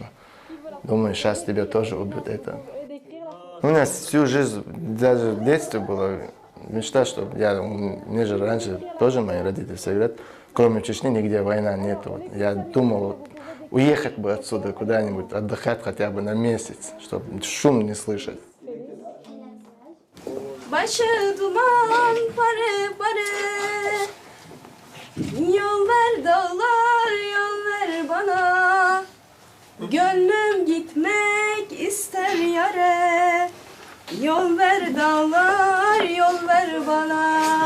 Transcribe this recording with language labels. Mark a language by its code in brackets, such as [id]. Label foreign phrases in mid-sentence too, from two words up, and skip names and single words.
[ru] Думаю, сейчас тебя тоже убьют это. У меня всю жизнь, даже в детстве было мечта, что мне же раньше тоже мои родители все говорят, кроме Чечни нигде война нет. Вот. Я думал, вот, уехать бы отсюда куда-нибудь, отдыхать хотя бы на месяц, чтобы шум не слышать. [tr] başı duman pare pare. Yol ver dağlar, yol ver bana. Gönlüm gitmek ister yare. Yol ver dağlar, yol ver bana.